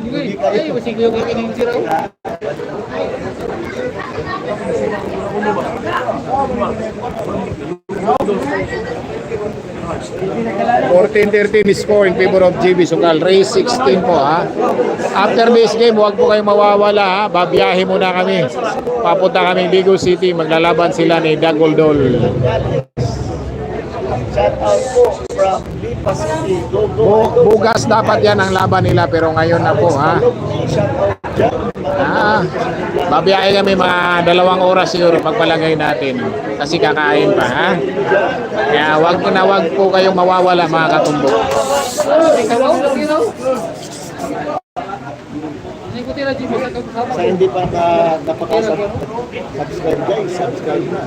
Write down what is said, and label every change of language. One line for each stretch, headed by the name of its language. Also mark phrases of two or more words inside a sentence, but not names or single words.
Filipino: Score in favor of GB Sukal. Race 16 po,
English: After this game,
Filipino: huwag po kayo mawawala, Babiyahe muna kami. Papunta kami Ligo City. Maglalaban sila ni Dagoldol.
English: Shout out
Filipino: po from Pasiki.
English: Go, go,
Filipino: idol. Bugas dapat yan ang laban nila pero ngayon na po ha.
English: Shout out
Filipino: dyan. Babiyahe kami mga 2 oras siguro pagpalagay natin kasi kakain pa ha. Kaya wag po kayong mawawala mga katumbok. Sa hindi pa napaka-
English: subscribe guys,
Filipino: subscribe na.